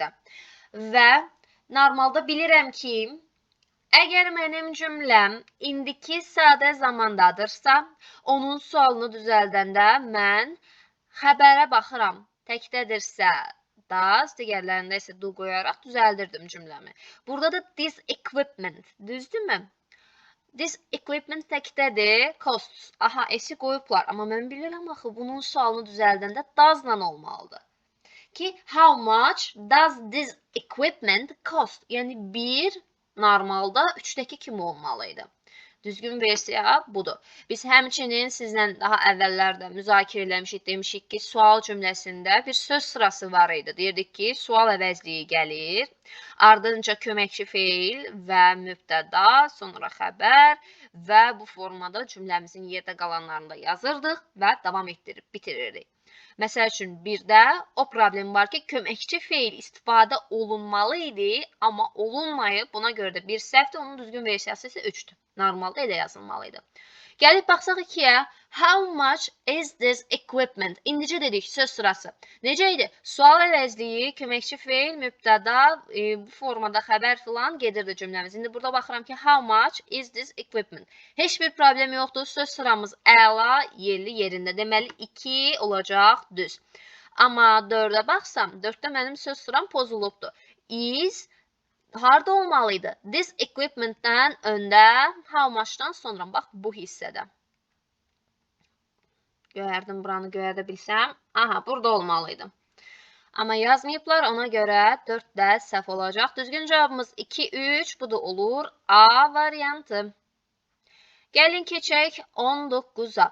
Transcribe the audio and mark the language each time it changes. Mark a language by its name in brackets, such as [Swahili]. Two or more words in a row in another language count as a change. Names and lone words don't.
[Azerbaijani] Və normalda bilirəm ki, əgər mənim cümləm indiki sadə zamandadırsa, onun sualını düzəldəndə mən xəbərə baxıram. Təkdədirsə does, digərlərində isə do qoyaraq düzəldirdim cümləmi. Burada da [English] this equipment, [Azerbaijani] düzdürmü? [English] This equipment [Azerbaijani] təkdədir, costs. Aha, esi qoyublar. Amma mən bilirəm axı, bunun sualını düzəldəndə does-la olmalıdır. Ki, [English] how much does this equipment cost? [Azerbaijani] Yəni, bir normalda 3-dəki kimi olmalıydı. Düzgün versiya budur. Biz həmçinin sizlə daha əvvəllərdə müzakirə eləmişik, demişik ki, sual cümləsində bir söz sırası var idi. Deyirdik ki, sual əvəzliyi gəlir, ardınca köməkçi feil və mübtəda, sonra xəbər və bu formada cümləmizin yerdə qalanlarını da yazırdıq və davam etdirib bitirirdik. Məsəl üçün, birdə o problem var ki, köməkçi feil istifadə olunmalı idi, amma olunmayıb. Buna görə də bir səhvdir, onun düzgün versiyası isə 3-dür. Normalda elə yazılmalıydı. Gəlib baxsaq 2-yə. [English] How much is this equipment? [Azerbaijani] İndicə dedik, söz sırası. Necə idi? Sual əvəzliyi, köməkçi feil, mübtəda, bu formada xəbər filan gedirdi cümləmiz. İndi burada baxıram ki, [English] how much is this equipment? [Azerbaijani] Heç bir problem yoxdur. Söz sıramız əla, yerli yerində. Deməli, 2 olacaq düz. Amma 4-ə baxsam, 4-də mənim söz sıram pozulubdur. Is harda olmalıydı? [English] This equipment- [Azerbaijani] dən öndə, [English] how much- [Azerbaijani] dan sonra, bax, bu hissədə. Göyərdim, buranı göyərdə bilsəm. Aha, burada olmalıydı. Amma yazmayıblar, ona görə 4-də səhv olacaq. Düzgün cavabımız 2-3, bu da olur A variantı. Gəlin keçək 19-a.